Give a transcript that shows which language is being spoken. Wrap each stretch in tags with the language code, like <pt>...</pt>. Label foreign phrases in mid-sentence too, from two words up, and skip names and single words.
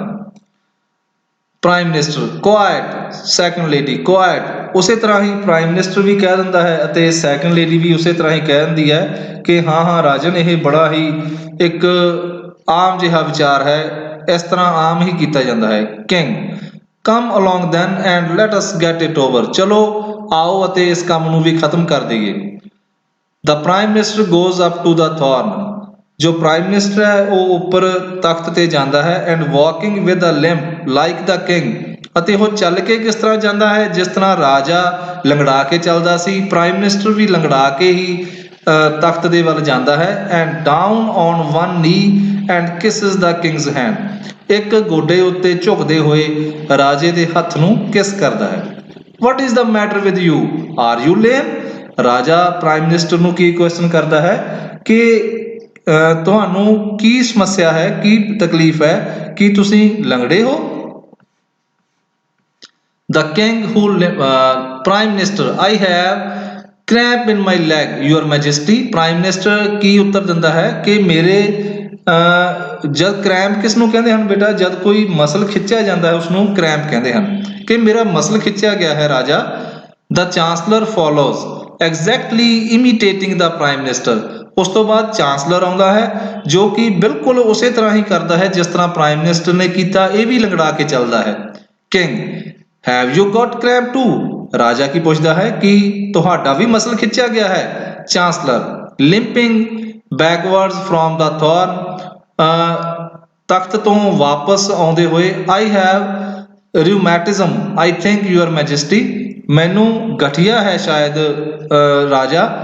<en>prime minister quiet, second lady quiet,</en> <pa>ਉਸੇ ਤਰ੍ਹਾਂ ਹੀ</pa> <en>prime minister</en> <pa>ਵੀ ਕਹਿ ਦਿੰਦਾ ਹੈ ਅਤੇ</pa> <en>second lady</en> <pa>ਵੀ ਉਸੇ ਤਰ੍ਹਾਂ ਹੀ ਕਹਿ ਦਿੰਦੀ ਹੈ ਕਿ ਹਾਂ ਹਾਂ ਰਾਜਨ, ਇਹ ਬੜਾ ਹੀ ਇੱਕ ਆਮ ਜਿਹਾ ਵਿਚਾਰ ਹੈ, ਇਸ ਤਰ੍ਹਾਂ ਆਮ ਹੀ ਕੀਤਾ ਜਾਂਦਾ ਹੈ।</pa> <en>King come along then and let us get it over,</en> <pa>ਚਲੋ ਆਓ ਅਤੇ ਇਸ ਕੰਮ ਨੂੰ ਵੀ ਖਤਮ ਕਰ ਦੇਈਏ।</pa> <en>The prime minister goes up to the throne,</en> <pa>ਜੋ</pa> <en>prime minister</en> <pa>ਹੈ ਉਹ ਉੱਪਰ ਤਖਤ ਤੇ ਜਾਂਦਾ ਹੈ</pa> <en>and walking with a limp like the king,</en> <pa>ਅਤੇ ਉਹ ਚੱਲ ਕੇ ਕਿਸ ਤਰ੍ਹਾਂ ਜਾਂਦਾ ਹੈ, ਜਿਸ ਤਰ੍ਹਾਂ ਰਾਜਾ ਲੰਗੜਾ ਕੇ ਚੱਲਦਾ ਸੀ,</pa> <en>prime minister</en> <pa>ਵੀ ਲੰਗੜਾ ਕੇ ਹੀ ਤਖਤ ਦੇ ਵੱਲ ਜਾਂਦਾ ਹੈ।</pa> <en>and down on one knee and kisses the king's hand,</en> <pa>ਇੱਕ ਗੋਡੇ ਉੱਤੇ ਝੁਕਦੇ ਹੋਏ ਰਾਜੇ ਦੇ ਹੱਥ ਨੂੰ ਕਿਸ ਕਰਦਾ ਹੈ।</pa> <en>what is the matter with you, are you lame,</en> <pa>ਰਾਜਾ</pa> <en>prime minister</en> <pa>ਨੂੰ ਕੀ ਕੁਐਸਚਨ ਕਰਦਾ ਹੈ ਕਿ ਤੁਹਾਨੂੰ ਕੀ ਸਮੱਸਿਆ ਹੈ, ਕੀ ਤਕਲੀਫ ਹੈ, ਕੀ ਤੁਸੀਂ ਲੰਗੜੇ ਹੋ।</pa> <en>The king who prime minister, I have cramp in my leg, your majesty, prime minister</en> <pa>ਕੀ ਉੱਤਰ ਦਿੰਦਾ ਹੈ ਕਿ ਮੇਰੇ ਜਦ ਕ੍ਰੈਂਪ ਕਿਸ ਨੂੰ ਕਹਿੰਦੇ ਹਨ ਬੇਟਾ, ਜਦ ਕੋਈ ਮਸਲ ਖਿੱਚਿਆ ਜਾਂਦਾ ਹੈ ਉਸਨੂੰ ਕ੍ਰੈਂਪ ਕਹਿੰਦੇ ਹਨ, ਕਿ ਮੇਰਾ ਮਸਲ ਖਿੱਚਿਆ ਗਿਆ ਹੈ ਰਾਜਾ।</pa> <en>The chancellor follows exactly imitating the prime minister,</en> <pa>ਉਸ ਤੋਂ ਬਾਅਦ ਚਾਂਸਲਰ ਆਉਂਦਾ ਹੈ ਜੋ ਕਿ ਬਿਲਕੁਲ ਉਸੇ ਤਰ੍ਹਾਂ ਹੀ ਕਰਦਾ ਹੈ ਜਿਸ ਤਰ੍ਹਾਂ</pa> <en>prime minister</en> <pa>ਨੇ ਕੀਤਾ, ਇਹ ਵੀ ਲੰਗੜਾ ਕੇ ਚੱਲਦਾ ਹੈ।</pa> <en>King, have you got cramp too,</en> <pa>ਰਾਜਾ ਕੀ ਪੁੱਛਦਾ ਹੈ ਕਿ ਤੁਹਾਡਾ ਵੀ ਮਸਲ ਖਿੱਚਿਆ ਗਿਆ ਹੈ।</pa> <en>Chancellor, limping backwards from the throne,</en> <pa>ਤਖਤ ਤੋਂ ਵਾਪਸ ਆਉਂਦੇ ਹੋਏ,</pa> <en>I have rheumatism I think your majesty,</en> <pa>ਮੈਨੂੰ ਗਠੀਆ ਹੈ ਸ਼ਾਇਦ ਰਾਜਾ।</pa>